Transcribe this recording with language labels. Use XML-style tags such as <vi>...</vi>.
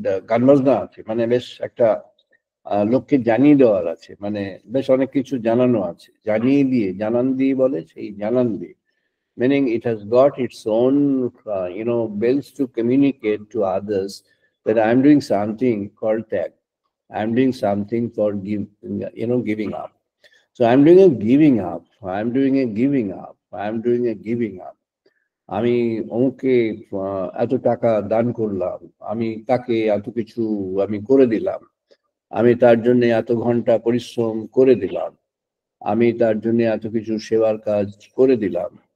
<bn>গান বাজনা আছে, মানে বেশ একটা লোককে জানিয়ে দেওয়ার আছে, মানে বেশ অনেক কিছু জানানো আছে, জানান দিয়ে বলে সেই জানান দিয়ে,</bn> <en>meaning it has got its own bells to communicate to others that I'm doing something called tag. I'm doing something for giving up. So I'm doing a giving up. I'm doing a giving up. I'm doing a giving up.</en> <bn>আমি অমুককে এত টাকা দান করলাম, আমি তাকে এত কিছু আমি করে দিলাম, আমি তার জন্য এত ঘন্টা পরিশ্রম করে দিলাম, আমি তার জন্য এত কিছু সেবার কাজ করে দিলাম,</bn>